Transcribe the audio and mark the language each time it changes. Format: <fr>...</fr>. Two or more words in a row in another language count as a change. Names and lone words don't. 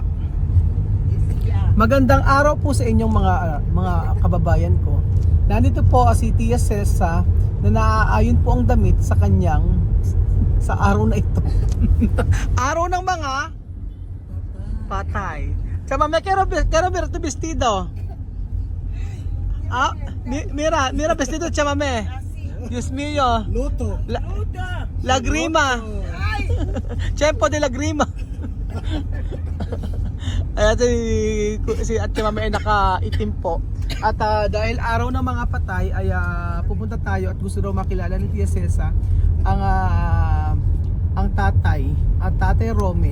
<tl>Magandang araw po sa inyong mga kababayan ko. Nandito po si Tia Cesa na naaayon po ang damit sa kanyang sa araw na ito. Araw ng mga patay.</tl> <es>Chamame, quiero ver tu vestido. Ah, mira vestido, chamame. Dios mío. Luto. Lagrima. Tiempo de lagrima.</es> <tl>Ayan si Ate Mami ay nakaitim po. At dahil araw ng mga patay ay pupunta tayo at gusto daw makilala ni Tia Cesa ang tatay, ang tatay Rome.</tl>